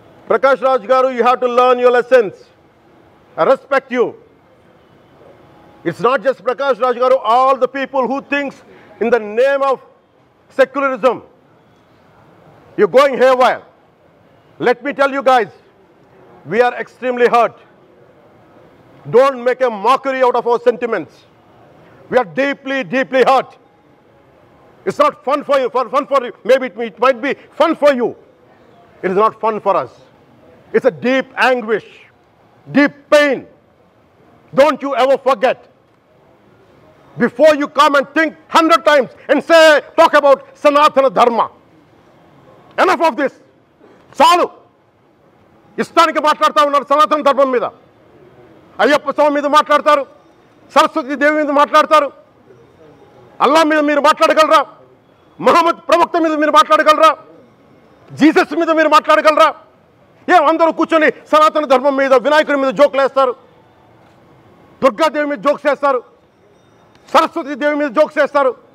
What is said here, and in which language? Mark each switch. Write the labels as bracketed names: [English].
[English] ప్రకాష్ రాజ్ గారు, you have to learn your lessons. I respect you. It's not just Prakash Raj గారు, all the people who thinks in the name of secularism you going haywire. Let me tell you guys, we are extremely hurt. Don't make a mockery out of our sentiments. We are deeply, deeply hurt. It's not fun for you. Maybe it might be fun for you. It is not fun for us. It's a deep anguish, deep pain. Don't you ever forget. Before you come and think 100 times and talk about Sanatana Dharma. Enough of this. Salu. [Telugu] ఇష్టానికి మాట్లాడుతూ ఉన్నారు సనాతన ధర్మం మీద. అయ్యప్ప స్వామి మీద మాట్లాడతారు, సరస్వతి దేవి మీద మాట్లాడతారు. అల్లా మీద మీరు మాట్లాడగలరా? మహమ్మద్ ప్రవక్త మీద మీరు మాట్లాడగలరా? జీసస్ మీద మీరు మాట్లాడగలరా? అందరూ కూర్చొని సనాతన ధర్మం మీద, వినాయకుడి మీద జోకులు వేస్తారు, దుర్గాదేవి మీద జోక్స్ వేస్తారు, సరస్వతి దేవి మీద జోక్స్ వేస్తారు.